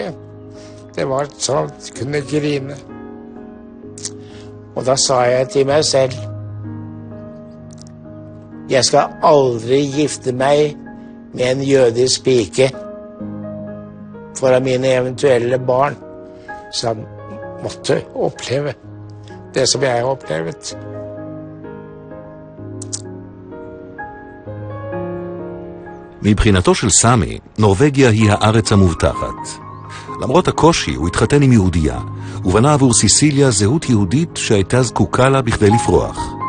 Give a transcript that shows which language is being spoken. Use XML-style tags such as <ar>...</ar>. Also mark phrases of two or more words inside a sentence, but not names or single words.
<no>Det var sånn at jeg kunne grine. Og da sa jeg til meg selv, jeg skal aldri gifte meg med en jødisk pike foran mine eventuelle barn, som måtte oppleve det som jeg har opplevd.</no> <he>מבחינתו של סמי, נורווגיה היא הארץ המובטחת. למרות הקושי, הוא התחתן עם יהודייה, ובנה עבור סיסיליה זהות יהודית שהייתה זקוקה לה בכדי לפרוח.</he>